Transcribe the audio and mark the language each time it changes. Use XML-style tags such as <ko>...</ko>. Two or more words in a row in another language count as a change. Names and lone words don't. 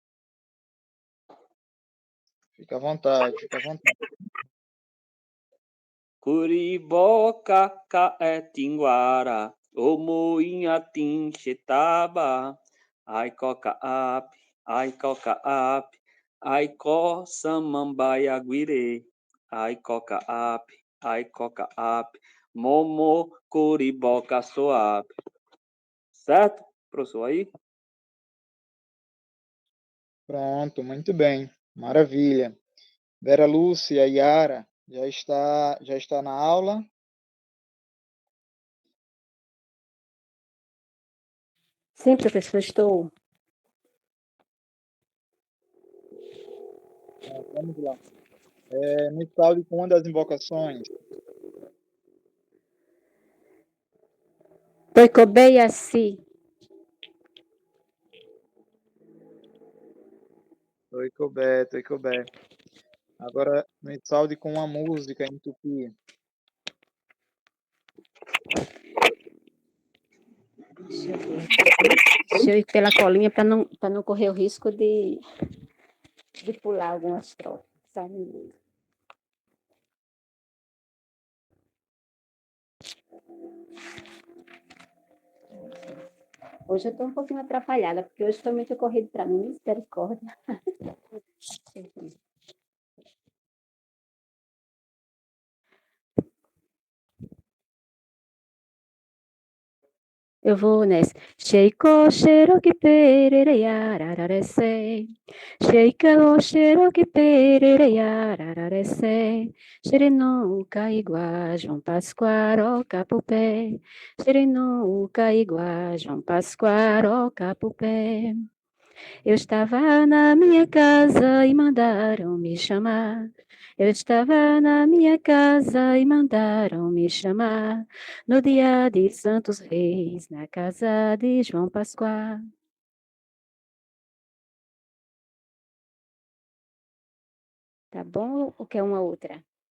<pt>Fica à vontade, fica à vontade.</pt> <tpw>Curiboca, Caetinguara, Omoinha, Tinchitaba, ai coca ap, ai co samambaia guire, ai coca ap, momo curiboca soap.</tpw> <pt>Certo, professor? Aí? Pronto, muito bem. Maravilha. Vera Lúcia, Yara, já está na aula? Sim, professor, estou. Vamos lá. Me fale com uma das invocações.</pt> <tpw>Toicobé Yaci. Toicobé, Toicobé.</tpw> <pt>Agora me salve com uma música em tupi. Deixa eu ir pela colinha para não correr o risco de pular algumas trocas. Sabe? Hoje eu estou um pouquinho atrapalhada, porque hoje foi muito corrido para mim, misericórdia. Eu vou nessa.</pt> <tpw>Sheiko Sheroki Perere Yarararese. Sheiko Sheroki Perere Yarararese. Xerinuca Iguá, João Pascoaro Capupé. Xerinuca Iguá, João Pascoaro Capupé.</tpw> <pt>Eu estava na minha casa e mandaram me chamar. Eu estava na minha casa e mandaram me chamar. No dia de Santos Reis, na casa de João Pascoal. Tá bom ou quer uma outra?</pt>